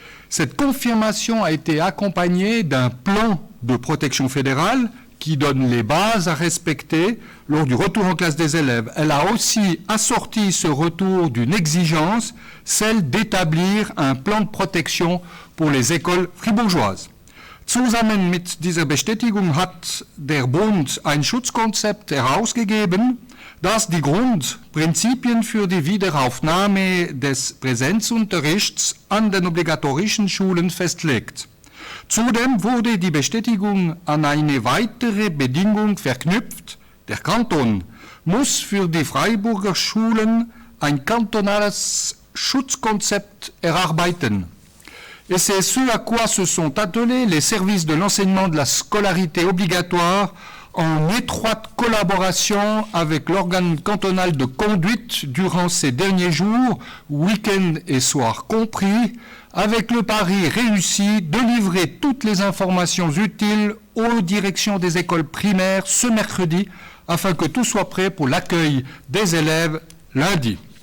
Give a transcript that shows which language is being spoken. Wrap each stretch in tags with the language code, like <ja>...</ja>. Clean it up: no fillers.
<fr>Cette confirmation a été accompagnée d'un plan de protection fédérale qui donne les bases à respecter lors du retour en classe des élèves. Elle a aussi assorti ce retour d'une exigence, celle d'établir un plan de protection pour les écoles fribourgeoises.</fr> <de>Zusammen mit dieser Bestätigung hat der Bund ein Schutzkonzept herausgegeben, das die Grundprinzipien für die Wiederaufnahme des Präsenzunterrichts an den obligatorischen Schulen festlegt. Zudem wurde die Bestätigung an eine weitere Bedingung verknüpft. Der Kanton muss für die Freiburger Schulen ein kantonales Schutzkonzept erarbeiten.</de> <fr>Et c'est ce à quoi se sont attelés les services de l'enseignement de la scolarité obligatoire en étroite collaboration avec l'organe cantonal de conduite durant ces derniers jours, week-end et soir compris, avec le pari réussi de livrer toutes les informations utiles aux directions des écoles primaires ce mercredi, afin que tout soit prêt pour l'accueil des élèves lundi.</fr>